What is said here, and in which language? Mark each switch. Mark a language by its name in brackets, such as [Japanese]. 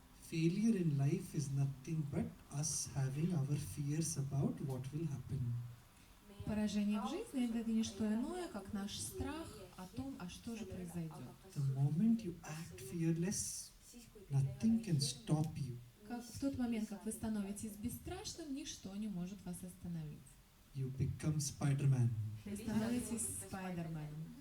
[English] Failure in life is nothing but us having our fears about what will happen. [Russian] Поражение в жизни — это не что иное, как наш страх о том, а что же произойдет. [English] The moment you act fearless, nothing can stop you. [Russian] Как в тот момент, как вы становитесь бесстрашным, ничто не может вас остановить. [English] You become Spider-Man, [Russian] Вы становитесь Спайдерменом,